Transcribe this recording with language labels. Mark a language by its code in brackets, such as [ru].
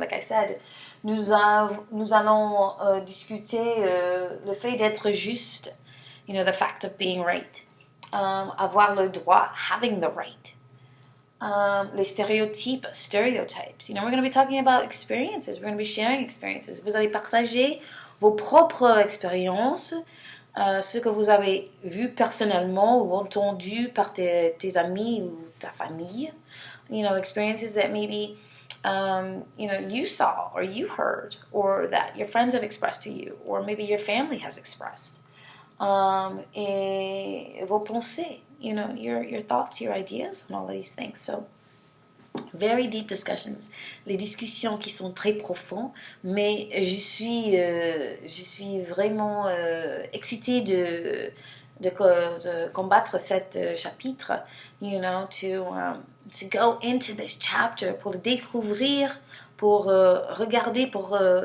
[en] Like I said, [fr] nous allons discuter le fait d'être juste, [en] the fact of being right, [fr] avoir le droit, [en] having the right. [fr] Les stereotypes. [en] We're going to be talking about experiences. We're going to be sharing experiences. [fr] Vous allez partager vos propres expériences, ce que vous avez vu personnellement ou entendu par tes amis ou ta famille. [en] Experiences that maybe, you saw or you heard, or that your friends have expressed to you, or maybe your family has expressed. [fr] Et vos pensées, [en] your thoughts, your ideas, and all of these things. So, very deep discussions. [fr] Les discussions qui sont très profondes, mais je suis vraiment excitée de combattre cet chapitre, [en] to go into this chapter, [fr] pour le découvrir, pour regarder, pour